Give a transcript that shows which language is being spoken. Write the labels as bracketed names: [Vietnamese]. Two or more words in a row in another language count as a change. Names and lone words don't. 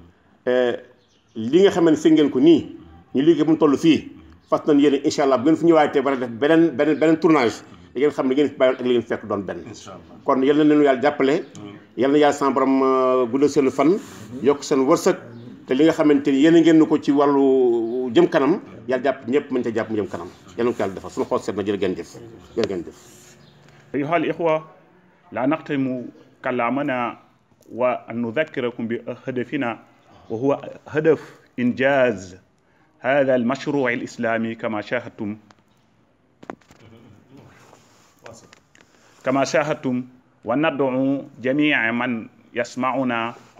[Wolof] li nga xam ne seen ngeen ko nii ñu liggéey bu mu toll fii fas nañ yéene [Arabic] إن شاء الله [Wolof] bu ngeen fi ñëwaatee war a def beneen tournage da ngeen xam ne ngeen fi bàyyoon ak li ngeen fekk doon benn kon yal na leen yàlla jàppale yal na yàlla sama borom guddal seen fan yokk seen wërsëg te li nga xamante ni yéen a ngeen ko ci wàllu jëm kanam yàlla jàpp ñëpp mën ca jàpp mu jëm kanam yal na ko yàlla defal suñu xool seet na jërë ngeen jëf jërë ngeen jëf [Arabic] أيها الإخوة لا نختم كلامنا وأن نذكركم بهدفنا وهو هدف إنجاز هذا المشروع الإسلامي كما شاهدتم وندعو جميع من يسمعنا أو